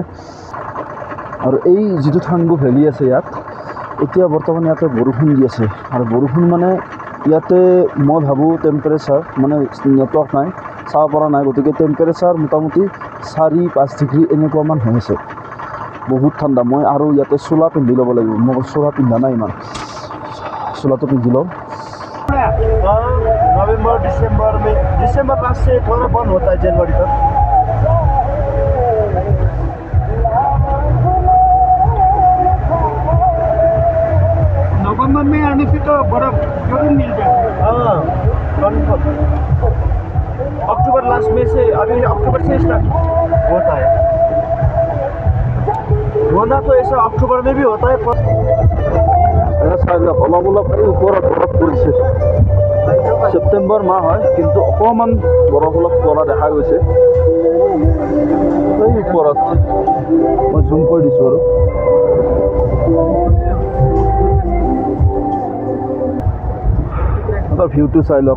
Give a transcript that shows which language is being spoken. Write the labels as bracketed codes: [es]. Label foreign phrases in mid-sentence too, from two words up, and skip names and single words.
[as] আৰু এই যিটো থাংগু ভেলী আছে ইয়াত, এতিয়া বৰ্তমান ইয়াতে বৰষুণ দি আছে। আৰু বৰষুণ মানে ইয়াতে মই ভাবোঁ টেম্পাৰেচাৰ মানে নেটৱৰ্ক নাই, চাব পৰা নাই, গতিকে টেম্পাৰেচাৰ মোটামুটি 4-5 ডিগ্ৰী এনেকুৱামান হৈ আছে। বহুত ঠাণ্ডা। মই আৰু ইয়াতে চোলা পিন্ধি ল'ব লাগিব, মই চোলা পিন্ধা নাই ইমান। [hi] चोला तो पिंधी लो। नवंबर दिसंबर लास्ट से थोड़ा बंद होता है जनवरी तक। नवंबर में आने से तो बर्फ जरूर मिल जाती है। हाँ, अक्टूबर लास्ट में से, अभी अक्टूबर से स्टार्ट होता है होना। तो ऐसा अक्टूबर में भी होता है। [as] অলপ অলপ এই ওপৰত বৰফ পৰিছে। ছেপ্টেম্বৰ মাহ হয়, কিন্তু অকণমান বৰফ অলপ পৰা দেখা গৈছে এই ওপৰত। মই জুম কৰি দিছোঁ আৰু তাৰ ভিউটো চাই লওক।